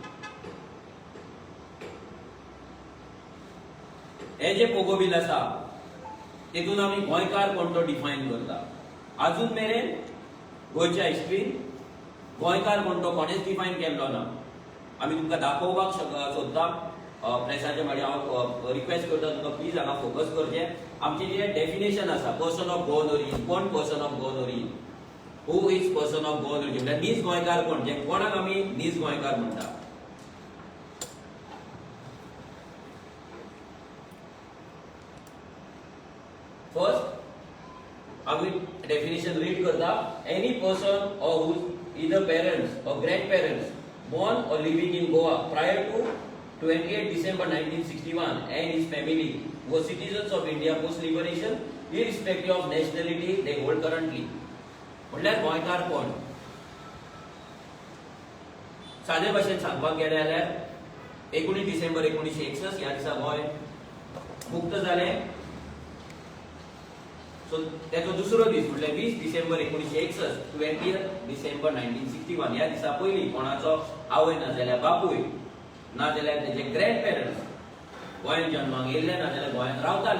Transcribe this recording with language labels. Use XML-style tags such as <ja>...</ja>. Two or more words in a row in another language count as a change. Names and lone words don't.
<kok>हे जे पोगो बील आसा तेतून आमी गोंयकार कोण तो डिफायन करता. अजून मेरेन गोंयच्या हिस्ट्रीन गोंयकार कोण तो कोणेच डिफायन केल्लो ना. आमी तुमकां दाखोवपाक सोदता, प्रेसाच्या माडी हांव रिक्वेस्ट करता तुमकां प्लीज हांगा फोकस करचें. आमचें जें डेफिनेशन आसा</kok> <en>person of born origin, कोण person of born origin, who is person of born origin,</en> <kok>म्हळ्यार नीज गोंयकार कोण, जे कोणाक आमी नीज गोंयकार म्हणटा. फर्स्ट आमी डेफिनेशन रीड करता.</kok> <en>any person or whose either parents or grandparents born or living in Goa prior to 28 December 1961 and his family were citizens of India post liberation irrespective of nationality they hold currently.</en> <kok>म्हटल्यार गोंयकार कोण. सादे भाशेन सांगपाक गेले जाल्यार 19 डिसेंबर 1961 ह्या दिसा गोंय मुक्त जालें. सो त्याचो दुसरो दीस म्हटल्यार 20 डिसेंबर 1961, 20 डिसेंबर 1961 ह्या दिसा पयलीं कोणाचो आवय ना जाल्यार बापूय ना जाल्यार तेजे</kok> <en>grand parents</en> <kok>गोंयांत जन्माक येयल्ले ना जाल्यार गोंयांत रावताले.</kok>